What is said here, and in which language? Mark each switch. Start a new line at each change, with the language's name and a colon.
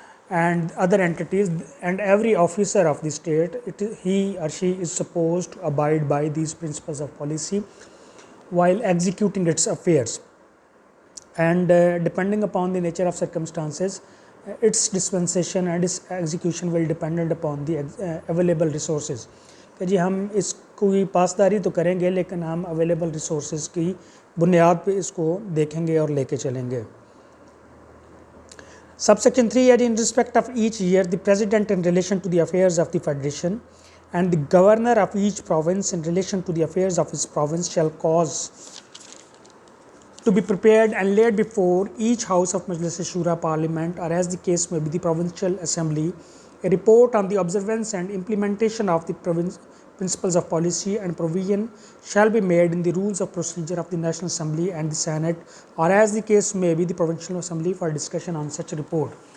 English: and other entities, and every officer of the state, he or she is supposed to abide by these principles of policy while executing its affairs, and depending upon the nature of circumstances, its dispensation and its execution will dependent upon the available resources.
Urdu: کہ جی ہم اس کی پاسداری تو کریں گے لیکن ہم available resources کی بنیاد پہ اس کو دیکھیں گے اور لے کے چلیں گے.
English: Subsection 3, in respect of each year, the president in relation to the affairs of the federation and the governor of each province in relation to the affairs of his province shall cause to be prepared and laid before each house of Majlis-e-Shura Parliament, or as the case may be the provincial assembly, a report on the observance and implementation of the principles of policy, and provision shall be made in the rules of procedure of the National Assembly and the Senate, or as the case may be the Provincial Assembly, for discussion on such a report.